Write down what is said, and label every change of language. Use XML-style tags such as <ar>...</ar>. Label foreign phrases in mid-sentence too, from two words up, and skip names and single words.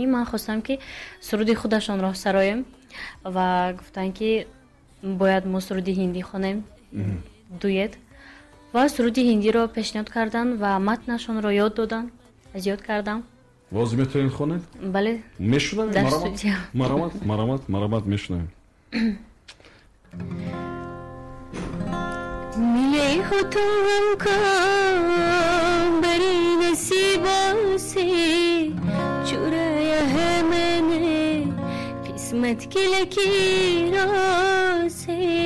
<tg>ман хостам ки суруди худашонро сароем ва гуфтанд ки бояд мо суруди ҳиндӣ хонем дуэт ва суруди ҳиндиро пешниҳод карданд ва матнашонро ёд доданд. аз ёд кардам. воз метавонед хонед? бале мешунавем? маромат мешунавем.</tg> <hi>मिले हो तुम हमको बड़ी नसीबों से चुराया है मैंने किस्मत की लकीरों से</hi>